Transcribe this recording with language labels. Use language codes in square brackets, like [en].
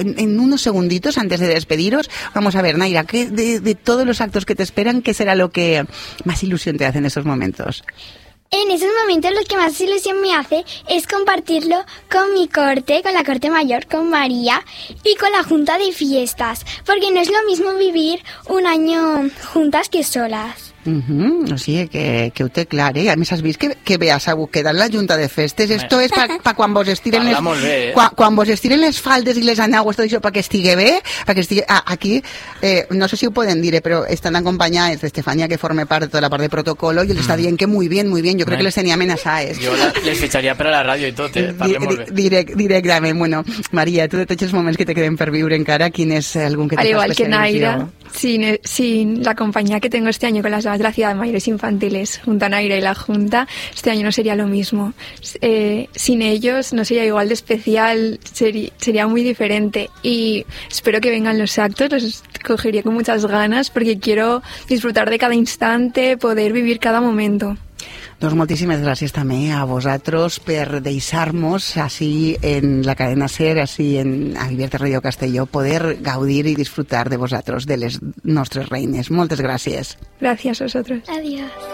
[es] En unos segunditos, antes de despediros, vamos a ver, Naira, ¿qué de todos los actos que te esperan, qué será lo que más ilusión te hace en esos momentos? En esos momentos lo que más ilusión me hace es compartirlo con mi corte, con la corte mayor, con María y con la junta de fiestas, porque no es lo mismo vivir un año juntas que solas. [ca] Uh-huh. O sigui que ho té clar, eh? A més, has vist que bé, s'ha buscat en la junta de festes. Esto es pa quan vos estiren quan vos estiren les faldes i les anagües, tot això, pa que estigui bé, pa que estigui... Aquí, no sé si ho poden dir, però estan acompanyades d'Estefania, que forma part de tota la part de protocolo, i els està dient que [es] muy bien, [ca] jo crec que les tenia amenaçades. Jo les fitxaria per a la ràdio i tot, Directament, bueno, María, tu de tots els moments que te queden per viure encara, quin és algun que te fa especial? [es] Al igual que Naira. Sin la compañía que tengo este año con las damas de la ciudad de mayores infantiles, junto a Naira y la junta, este año no sería lo mismo. Sin ellos no sería igual de especial, sería muy diferente. Y espero que vengan los actos, los cogería con muchas ganas, porque quiero disfrutar de cada instante, poder vivir cada momento. [ca] Doncs moltíssimes gràcies també a vosaltres per deixar-nos així en la cadena SER, així en Abierta Radio Castelló, poder gaudir i disfrutar de vosaltres, de les nostres reines. Moltes gràcies. Gràcies a vosaltres. [es] Adiós.